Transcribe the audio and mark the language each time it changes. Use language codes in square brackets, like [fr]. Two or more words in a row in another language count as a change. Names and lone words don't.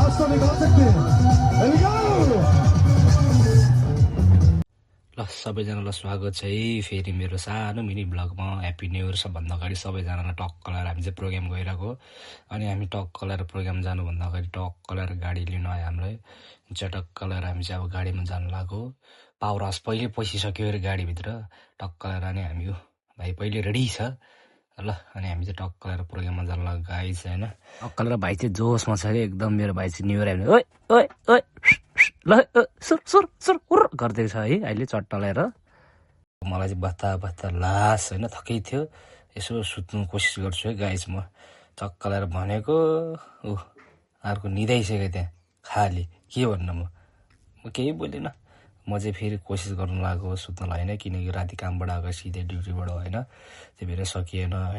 [hi] निकाल सकते हैं [en] Here we go! [ne] ल सबैजनालाई स्वागत छ है फेरि मेरो सानो मिनी ब्लगमा [en] Happy New Year. [ne] सबभन्दा अगाडि सबैजनालाई टक्क लगाएर हामी चाहिँ प्रोग्राम गइरहेको हो। अनि हामी टक्क लगाएर प्रोग्राम जानुभन्दा अगाडि टक्क लगाएर गाडी लिनु आयो हामीलाई। चटक्क लगाएर हामी चाहिँ अब गाडीमा जानु लाग्यो। पावर हाउस पहिले पसिसक्यो अरे गाडीभित्र। टक्क लगाएर अनि हामी भाइ पहिले रेडी छ ल। अनि हामी चाहिँ टक्क लगाएर प्रोग्राममा जानु लाग्यो गाइस होइन। टक्क लगाएर भाइ चाहिँ जोसमा छ कि एकदम। मेरो भाइ चाहिँ [en] New Year [ne] आयो ओइ ओइ ओइ ल सुर सुर सुर उर गर्दै छ है अहिले चट्ट लगाएर। मलाई चाहिँ बत्ता बत्ता लास होइन थकै थियो। यसो सुत्नु कोसिस गर्छु है गाइस म। चक्क लगाएर भनेको ऊ अर्को निदाइसक्यो त्यहाँ खाली के भन्नु म केही बोलिनँ। म चाहिँ फेरि कोसिस गर्नु लागेको सुत्नलाई होइन, किनकि राति कामबाट आएको सिधै ड्युटीबाट होइन, त्यही भएर सकिएन होइन।